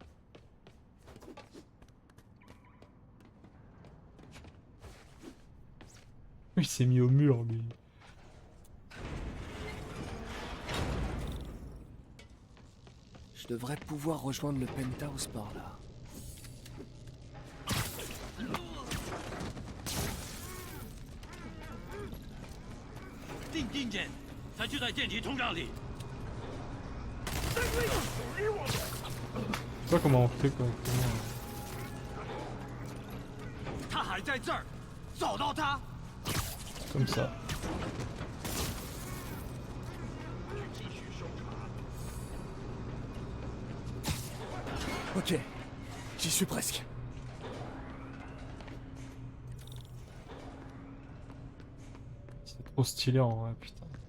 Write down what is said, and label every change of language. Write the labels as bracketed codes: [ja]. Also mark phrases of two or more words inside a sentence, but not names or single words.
[fr] Il s'est mis au mur, lui. Je devrais pouvoir rejoindre le penthouse par là. [zh] 定定见，他就在电梯通道里。 [fr] Je sais pas comment on fait correctement. [zh] 他还在这儿，找到他。 [fr] Comme ça. Ok, j'y suis presque. C'est trop stylé en vrai, putain.